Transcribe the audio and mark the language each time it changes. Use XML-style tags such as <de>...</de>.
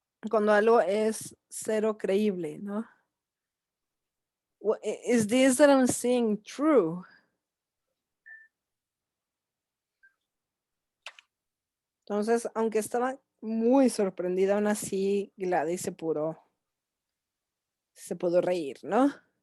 <es>Cuando algo es cero creíble, ¿no?</es> <en>Is this that I'm seeing true?</en> <es>Entonces, aunque estaba muy sorprendida, aún así Gladys se pudo reír, ¿no?</es>